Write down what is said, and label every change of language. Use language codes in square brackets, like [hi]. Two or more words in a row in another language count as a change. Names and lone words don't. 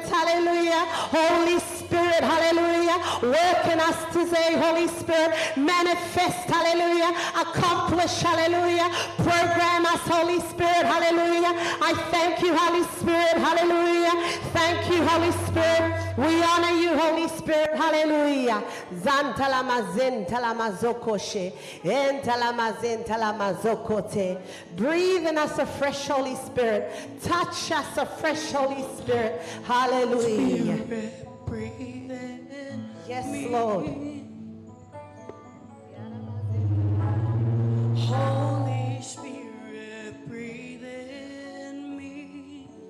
[en] Hallelujah. Holy Spirit. Hallelujah. Work in us today, Holy Spirit. Manifest. Hallelujah. Accomplish. Hallelujah. Program us, Holy Spirit. Hallelujah. I thank you, Holy Spirit. Hallelujah. Thank you, Holy Spirit. We honor you, Holy Spirit. Hallelujah. Zantalamazin talamazokoshe. Entalamazen talamazokote. Breathe in us afresh, Holy Spirit. Touch us afresh, Holy Spirit. Hallelujah. Breathe in Yes, Lord. Holy Spirit, breathe in me.